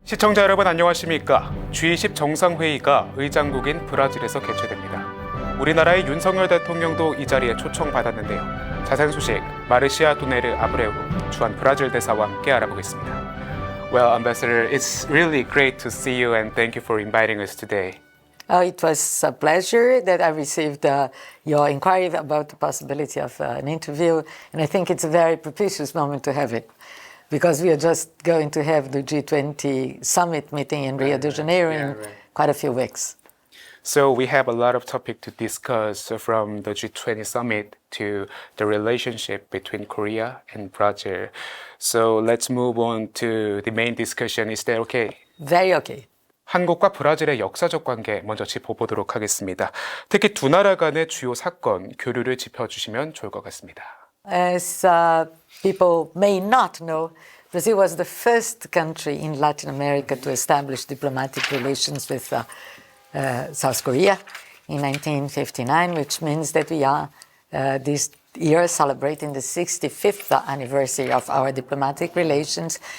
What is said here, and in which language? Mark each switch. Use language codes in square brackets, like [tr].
[ko] 시청자 여러분 안녕하십니까? G20 정상회의가 의장국인 브라질에서 개최됩니다. 우리나라의 윤석열 대통령도 이 자리에 초청받았는데요. 자세한 소식 마르시아 도네르 아브레우 주한 브라질 대사와 함께 알아보겠습니다. [en] Well, Ambassador, it's really great to see you and thank you for inviting us today. It was a pleasure that I received your inquiry about the possibility of an interview, and I think it's a very propitious moment to have it, because we are just going to have the G20 summit meeting in Rio de Janeiro in quite a few weeks. So we have a lot of topics to discuss from the G20 summit to the relationship between Korea and Brazil. So let's move on to the main discussion. Is that okay? Very okay. [ko] 한국과 브라질의 역사적 관계 먼저 짚어보도록 하겠습니다. 특히 두 나라 간의 주요 사건, 교류를 짚어주시면 좋을 것 같습니다. [en] As people may not know, Brazil was the first country in Latin America to establish diplomatic relations with South Korea in 1959, which means that we are this year celebrating the 65th anniversary of our diplomatic relations.